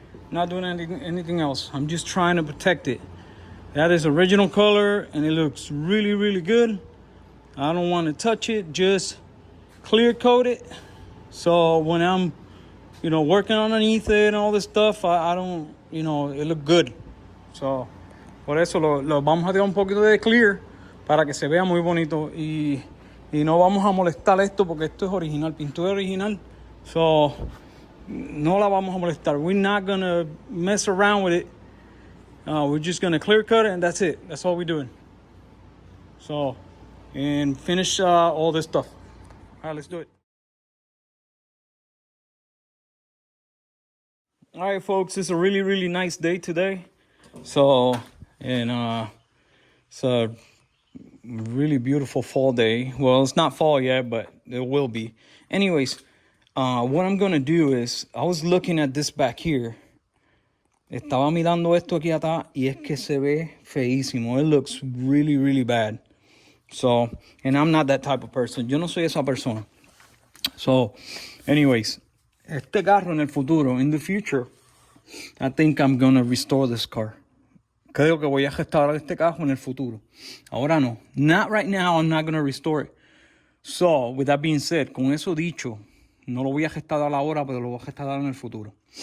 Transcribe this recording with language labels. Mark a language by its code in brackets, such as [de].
[en] Not doing anything else. I'm just trying to protect it. That is original color and it looks really, really good. I don't want to touch it, just clear coat it. So when I'm, working underneath it and all this stuff, I don't, it look good. [es] So por eso lo vamos a tirar un poquito de clear para que se vea muy bonito y no vamos a molestar esto porque esto es original, pintura original. So no la vamos a molestar. [en] We're not gonna mess around with it. We're just gonna clear cut it and that's it. That's all we're doing. So, and finish all this stuff. All right, let's do it. All right, folks, it's a really, really nice day today. So, and it's a really beautiful fall day. Well, it's not fall yet, but it will be. Anyways, what I'm gonna do is, I was looking at this back here. [es] Estaba mirando esto aquí atrás y es que se ve feísimo. [en] It looks really, really bad. So, and I'm not that type of person. [es] Yo no soy esa persona. [en] So, anyways, [es] este carro en el futuro, [en] in the future, I think I'm gonna restore this car. [es] Creo que voy a restaurar este carro en el futuro. Ahora no. [en] Not right now, I'm not gonna restore it. So, with that being said, [es] con eso dicho, no lo voy a restaurar ahora, pero lo voy a restaurar en el futuro.